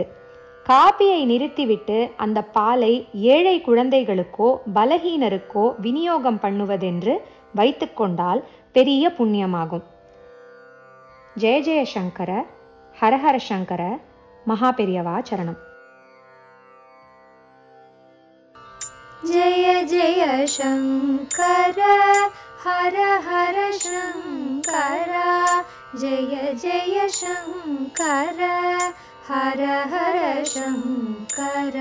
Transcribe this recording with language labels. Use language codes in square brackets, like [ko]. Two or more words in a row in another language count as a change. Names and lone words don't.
[ta] காப்பியை நிறுத்திவிட்டு அந்த பாலை ஏழை குழந்தைகளுக்கோ பலஹீனருக்கோ விநியோகம் பண்ணுவதென்று வைத்து கொண்டால் பெரிய புண்ணியமாகும். [sa] जय जय शंकर, हरहर शंकर, [ta] மகாபெரியவா சரணம். [sa] जय जय शंकर, हर हर शंकर. जय जय शंकर, हर हर शंकर.